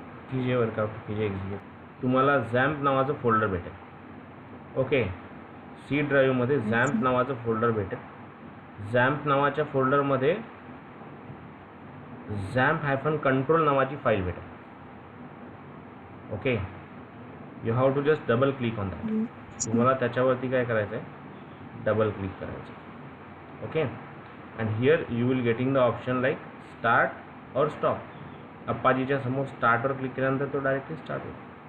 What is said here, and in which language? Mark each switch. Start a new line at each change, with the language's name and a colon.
Hindi: कीजिए वर्कआउट, कीजिए एक्झिक्यूट.
Marathi: तुम्हाला झॅम्प नावाचं फोल्डर भेटेल. ओके, सी ड्राईव्हमध्ये झॅम्प नावाचं फोल्डर भेटेल. झॅम्प नावाच्या फोल्डरमध्ये झॅम्प हायफन कंट्रोल नावाची फाईल भेटेल. Okay,
English: You have to just double click on that.
Marathi: तुम्हाला त्याच्यावरती काय करायचं आहे, डबल क्लिक करायचं आहे.
English: Okay, and here you will getting the option like start और stop.
Marathi: अप्पाजीच्या समोर स्टार्टवर क्लिक केल्यानंतर तो डायरेक्टली स्टार्ट होईल.